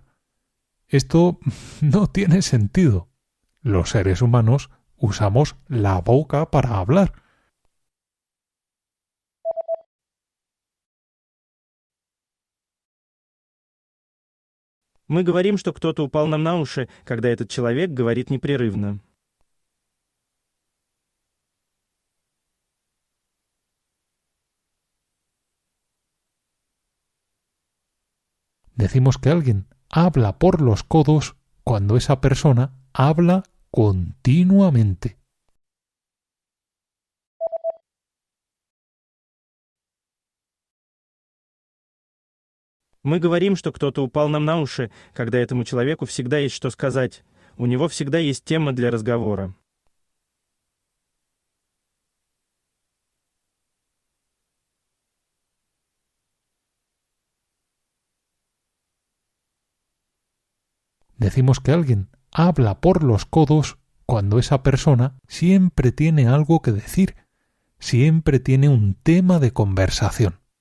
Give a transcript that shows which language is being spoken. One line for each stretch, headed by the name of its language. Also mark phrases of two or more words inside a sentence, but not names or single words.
Spanish: Esto no tiene sentido. Los seres humanos usamos la boca para hablar.
Russian: Мы говорим, что кто-то упал нам на уши, когда этот человек говорит непрерывно.
Spanish: Decimos que alguien habla por los codos cuando esa persona habla continuamente.
Russian: Мы говорим, что кто-то упал нам на уши, когда этому человеку всегда есть что сказать. У него всегда есть тема для разговора.
Spanish: Decimos que alguien habla por los codos cuando esa persona siempre tiene algo que decir, siempre tiene un tema de conversación.